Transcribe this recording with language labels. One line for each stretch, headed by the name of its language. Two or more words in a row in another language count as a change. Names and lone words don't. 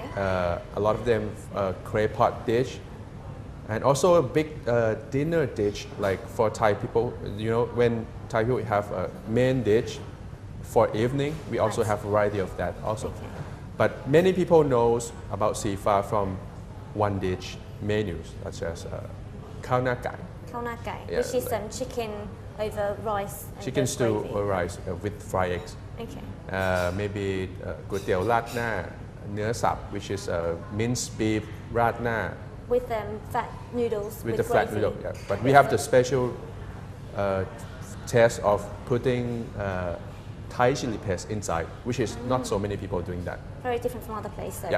English: A lot of them clay pot dish, and also a big dinner dish. Like for Thai people, you know, when Thai people have a main dish for evening, we also Right. have variety of that also. Okay. But many people knows about Sifa from one dish menus, such as
Thai: ข้าวหน้าไก่, ข้าวหน้าไก่,
English: Yeah, which is like- chicken over rice. And chicken with stew gravy. or rice with fried eggs. Okay. Maybe
Thai: ก๋วยเตี๋ยวราดหน้าเนื้อสับ
English: which is minced beef ราดหน้า With fat noodles. with the flat gravy. noodle. Yeah. But we have the special taste of putting Thai chili paste inside, which is not so many people doing that. Very different from other places, so